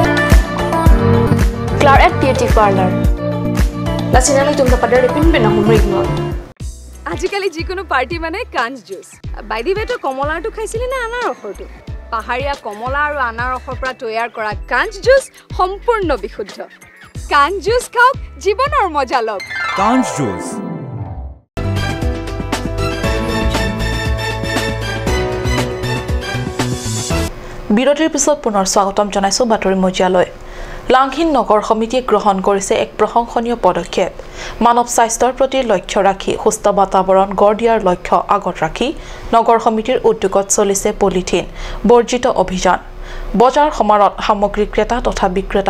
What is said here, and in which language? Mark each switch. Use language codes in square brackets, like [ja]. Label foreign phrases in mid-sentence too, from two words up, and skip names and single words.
[as] Clara Beauty Parlor. Lasinali tum pada repin bena humrig no. আজিকালি যিকোনো পাৰ্টি মানে কাঞ্জ জুচ বাইদি বেটো কমলাটো খাইছিলি না আনাৰ ৰসটো পাহাৰীয়া কমলা আৰু আনাৰ ৰসৰ পৰা তৈয়াৰ কৰা কাঞ্জ জুচ সম্পূৰ্ণ বিশুদ্ধ কাঞ্জ জুচ খাওক জীৱনৰ মজা লওক কাঞ্জ জুচ বিৰতিৰ পিছত পুনৰ স্বাগতম জনাইছো বাতৰি মজিয়ালৈ লাংহিন নগৰ সমিতিয়ে গ্ৰহণ কৰিছে এক প্ৰশংসনীয় পদক্ষেপ মানৱ স্বাস্থ্যৰ প্ৰতি লক্ষ্য ৰাখি সুস্থ বাতাবৰণ গঢ় দিয়াৰ লক্ষ্য আগত ৰাখি নগৰ সমিতিৰ উদ্যোগত চলিছে পলিথিন বৰ্জিত অভিযান বজাৰ সমাৰত সামগ্ৰী ক্ৰেতা তথা বিক্ৰেতা